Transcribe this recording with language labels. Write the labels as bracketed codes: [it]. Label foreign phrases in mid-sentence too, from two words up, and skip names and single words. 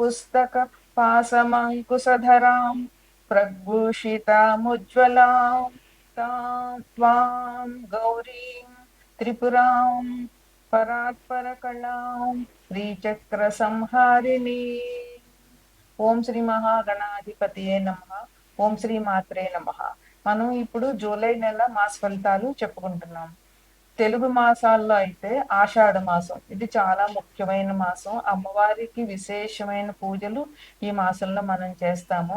[sa] पुस्तकपाशमङ्कुशधरां प्रभूषितामुज्ज्वलां तां त्वां गौरीं त्रिपुरां परात्परकलां श्रीचक्रसंहारिणी. ఓం శ్రీ మహాగణాధిపతియే నమః. ఓం శ్రీ మాత్రే నమః. [te] మనం ఇప్పుడు జూలై నెల మాస ఫలితాలు చెప్పుకుంటున్నాం. తెలుగు మాసాల్లో అయితే ఆషాఢ మాసం ఇది చాలా ముఖ్యమైన మాసం. అమ్మవారికి విశేషమైన పూజలు ఈ మాసంలో మనం చేస్తాము.